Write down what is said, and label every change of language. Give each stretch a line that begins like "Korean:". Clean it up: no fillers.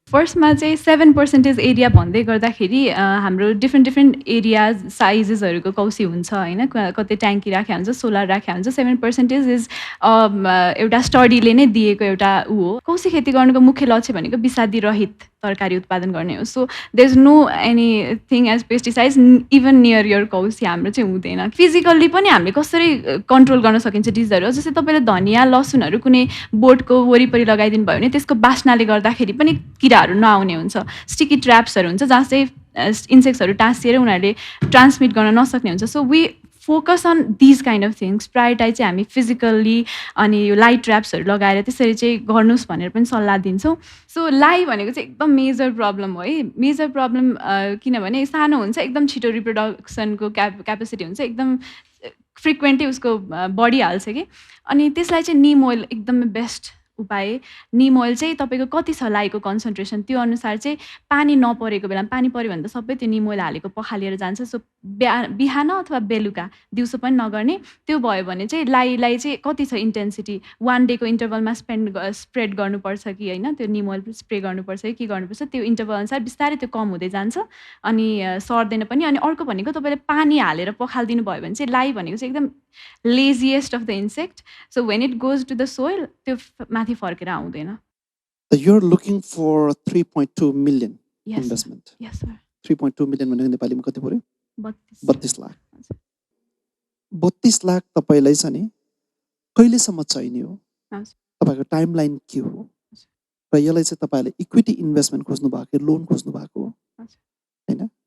Nepali: फर्स्टमा चाहिँ 7% एरिया भन्दै गर्दाखेरि हाम्रो डिफ्रेन्ट एरियाज साइजेसहरूको कौसी हुन्छ होइन। कतै ट्याङ्की राखेको हुन्छ, सोलर राखेको हुन्छ। 7% इज एउटा स्टडीले नै दिएको एउटा हो। कौसी खेती गर्नुको मुख्य लक्ष्य भनेको विषादी रहित तरकारी उत्पादन गर्ने हो।
English: so there is no anything as pesticides even near your
Nepali: कौसी हाम्रो चाहिँ हुँदैन। फिजिकल्ली पनि हामीले कसरी कन्ट्रोल गर्न सकिन्छ डिजहरू, जस्तै तपाईँले धनियाँ लसुनहरू कुनै बोटको वरिपरि लगाइदिनु भयो भने त्यसको बास्नाले गर्दाखेरि पनि किराहरू नआउने हुन्छ। स्टिकी ट्र्याप्सहरू हुन्छ जहाँ चाहिँ इन्सेक्ट्सहरू टाँसिएर उनीहरूले ट्रान्समिट गर्न नसक्ने हुन्छ।
English: So we focus on these kind of things.
Nepali: Prioritise चाहिँ हामी फिजिकल्ली अनि यो लाइट ट्र्याप्सहरू लगाएर त्यसरी चाहिँ गर्नुहोस् भनेर पनि सल्लाह दिन्छौँ। सो लाई भनेको चाहिँ एकदम मेजर प्रब्लम हो है। मेजर प्रब्लम किनभने सानो हुन्छ, एकदम छिटो रिप्रोडक्सनको क्यापेसिटी हुन्छ, एकदम फ्रिक्वेन्टली उसको बढिहाल्छ कि। अनि त्यसलाई चाहिँ निम ओइल एकदमै बेस्ट उपाय। निम ओइल चाहिँ तपाईँको कति छ लाईको कन्सन्ट्रेसन त्यो अनुसार चाहिँ पानी नपरेको बेलामा, पानी पऱ्यो भने त सबै त्यो निम ओइल हालेको पखालिएर जान्छ। सो बिहान अथवा बेलुका, दिउँसो पनि नगर्ने। त्यो भयो भने चाहिँ लाईलाई चाहिँ कति छ इन्टेन्सिटी 1 डेको इन्टरभलमा स्प्रेड गर्नुपर्छ कि होइन, त्यो निम ओइल स्प्रे गर्नुपर्छ कि के गर्नुपर्छ, त्यो इन्टरभल अनुसार बिस्तारै त्यो कम हुँदै जान्छ अनि सर्दैन पनि। अनि अर्को भनेको तपाईँले पानी हालेर पखालिदिनु भयो भने चाहिँ लाई भनेको चाहिँ एकदम
English: Laziest of the insect. So when it goes to the soil
Nepali: त्यो माथि फर्केर आउँदैन।
English: You're looking for 3.2 million Yes, investment. Yes, sir.
Nepali: 3.2 million भनेको नेपालीमा कति पर्यो? 32 लाख। हजुर। 32 लाख तपाईँलाई छ नि कहिलेसम्म चाहिने हो? हजुर। तपाईँको टाइमलाइन के हो? र यसलाई चाहिँ तपाईँले इक्विटी इन्भेस्टमेन्ट खोज्नु भएको, लोन खोज्नु भएको हो होइन?